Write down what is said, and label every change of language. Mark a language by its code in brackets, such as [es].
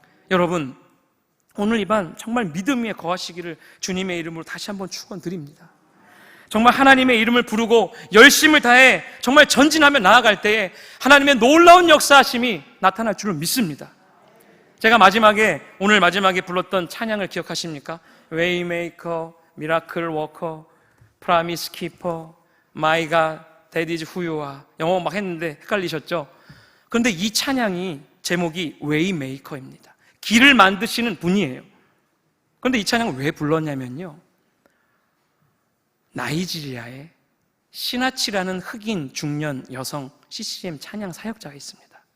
[ko] 여러분, 오늘 이 밤 정말 믿음 위에 거하시기를 주님의 이름으로 다시 한번 축원드립니다. 정말 하나님의 이름을 부르고 열심을 다해 정말 전진하며 나아갈 때에 하나님의 놀라운 역사하심이 나타날 줄을 믿습니다. 제가 오늘 마지막에 불렀던 찬양을 기억하십니까? [en] Waymaker, Miracle Worker, Promise Keeper, My God, That is who you are. [ko] 영어 막 했는데 헷갈리셨죠? 그런데 이 찬양이 제목이 Waymaker입니다. 길을 만드시는 분이에요. 그런데 이 찬양을 왜 불렀냐면요, 나이지리아에 시나치라는 흑인 중년 여성 CCM 찬양 사역자가 있습니다.